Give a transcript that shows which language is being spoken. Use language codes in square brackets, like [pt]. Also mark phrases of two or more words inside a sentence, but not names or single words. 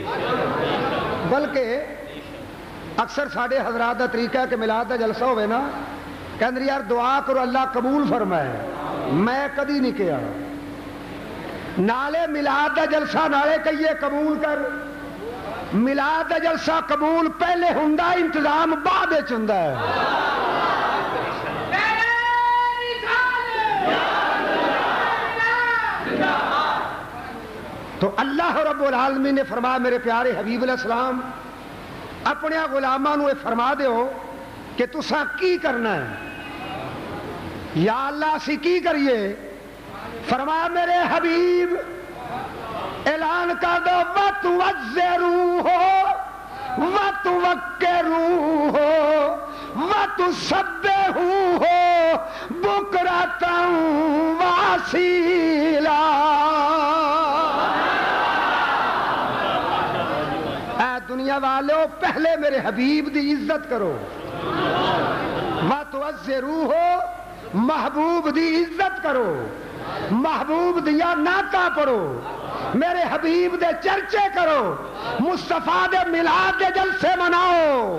[pa] بلکہ اکثر ساڈے حضرات دا طریقہ ہے کہ میلاد دا جلسہ ہوئے نا کہندے یار دعا کرو اللہ قبول فرمائے. میں کدی نہیں کیا نالے میلاد دا جلسہ نالے کہیے قبول کر. میلاد دا جلسہ قبول پہلے ہوندا, انتظام بعد وچ ہوندا ہے. تو [ar] اللہ رب العالمین [pa] نے فرمایا میرے پیارے حبیب [ar] علیہ السلام [pa] اپنے غلاماں نو فرما دیو کہ تساں کی کرنا ہے. یا اللہ اسی کی کریے؟ فرمایا میرے حبیب اعلان کر دو [ar] وَتُوَزِّرُوهُ وَتُوَكِّرُوهُ وَتُسَبِّحُوهُ بُكْرَةً وَأَصِيلًا. [pa] اے دنیا والو پہلے میرے حبیب دی عزت کرو. [ar] وَتُوَزِّرُوهُ [pa] محبوب دی عزت کرو, محبوب دیا نعتاں پڑھو, میرے حبیب دے چرچے کرو, مصطفیٰ دے میلاد دے جلسے مناؤ.